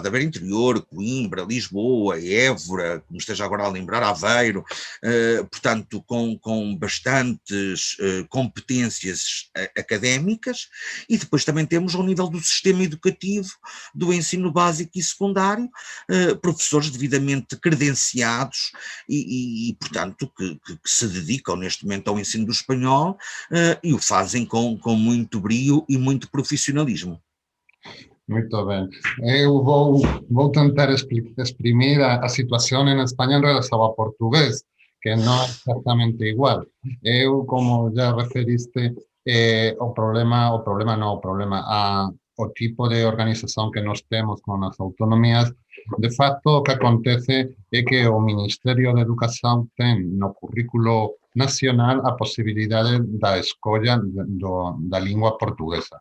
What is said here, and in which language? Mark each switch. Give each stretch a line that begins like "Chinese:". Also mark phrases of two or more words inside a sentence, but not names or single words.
Portuguese: da Beira Interior, Coimbra, Lisboa, Évora, me esteja agora a lembrar, Aveiro, portanto, com bastantes competências académicas, e depois também temos ao nível do sistema educativo, do ensino básico e secundário, professores devidamente credenciados e portanto, que se dedicam neste momento ao ensino do espanhol e o fazem com muito brio e muito profissionalismo. Muito bem. Eu vou tentar exprimir a situação em Espanha em relação ao português.
Galician: que non é exactamente igual. Eu, como já referiste, o problema, o tipo de organización que nos temos con as autonomías, de facto, o que acontece é que o Ministerio de Educación ten no currículo nacional a posibilidade da escolla da lingua portuguesa.